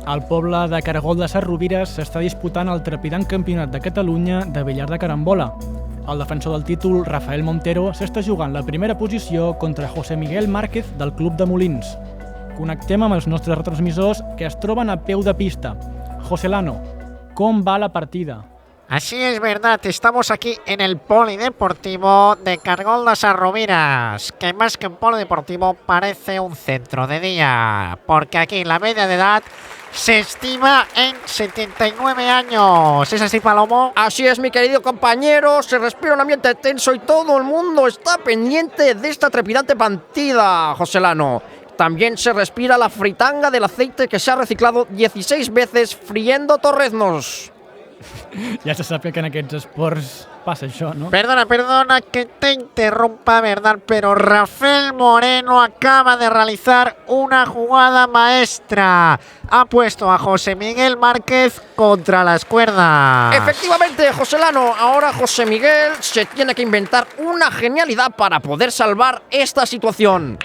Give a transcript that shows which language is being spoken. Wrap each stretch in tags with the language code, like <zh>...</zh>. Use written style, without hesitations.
<ca>Al poble de Caragol de Sarrovires s'està disputant el trepidant campionat de Catalunya de billar de carambola. El defensor del títol, Rafael Montero, s'està jugant la primera posició contra José Miguel Márquez del Club de Molins. Connectem amb els nostres retransmissors que es troben a peu de pista. José Lano, com va la partida?</ca> <es>Así es verdad, estamos aquí en el Polideportivo de Cargol de Sarroviras, que más que un polideportivo parece un centro de día, porque aquí la media de edad se estima en 79 años. ¿Es así, Palomo? Así es, mi querido compañero, se respira un ambiente tenso y todo el mundo está pendiente de esta trepidante partida, Joselano. También se respira la fritanga del aceite que se ha reciclado 16 veces friendo torreznos.</es> <ca>Ja se sap que en aquests esports passa això, no?</ca> <es>Perdona que te interrumpa, ¿verdad? Pero Rafael Moreno acaba de realizar una jugada maestra. Ha puesto a José Miguel Márquez contra las cuerdas. Efectivamente, Joselano, ahora José Miguel se tiene que inventar una genialidad para poder salvar esta situación.</es>